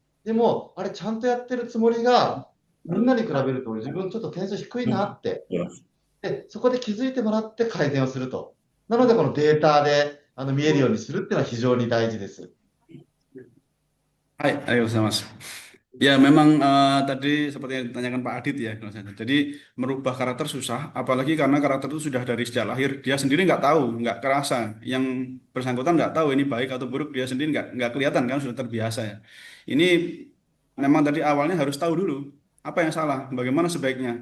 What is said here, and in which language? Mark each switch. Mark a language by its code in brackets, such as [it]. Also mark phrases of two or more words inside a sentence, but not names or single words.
[ja] でも、あれちゃんとやってるつもりが、みんなに比べると自分ちょっと点数低いなって。で、そこで気づいてもらって改善をすると。なので、このデータで見えるようにするっていうのは非常に大事です。はい、ありがとうございます。 [id] Ya, memang tadi seperti yang ditanyakan Pak Adit ya, kalau saya. Jadi merubah karakter susah, apalagi karena karakter itu sudah dari sejak lahir. Dia sendiri nggak tahu, nggak kerasa. Yang bersangkutan nggak tahu ini baik atau buruk, dia sendiri nggak kelihatan kan sudah terbiasa ya. Ini memang dari awalnya harus tahu dulu apa yang salah, bagaimana sebaiknya.